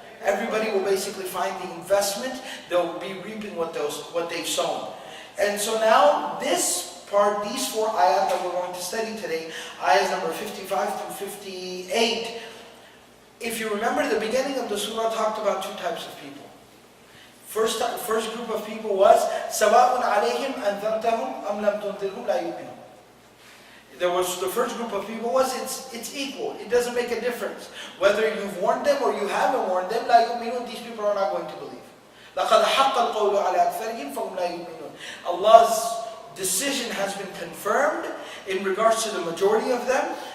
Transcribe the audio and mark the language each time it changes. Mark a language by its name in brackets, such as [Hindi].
[English] Everybody will basically find the investment, they'll be reaping what they've sown. And so now this part, these four ayat that we're going to study today, ayahs number 55 through 58, if you remember, the beginning of the surah talked about two types of people. First group of people was [Arabic] سَوَاءٌ عَلَيْهِمْ أَنذَرْتَهُمْ أَمْ لَمْ تُنذِرْهُمْ لَا يُؤْمِنُونَ. [English] The first group of people was it's equal. It doesn't make a difference whether you've warned them or you haven't warned them. [Arabic] لَا يُؤْمِنُونَ. [English] These people are not going to believe. [Arabic] لَقَدْ حَقَّ الْقَوْلُ عَلَى أَكْثَرِهِمْ فَهُمْ لَا يُؤْمِنُونَ. [English] Allah's decision has been confirmed in regards to the majority of them.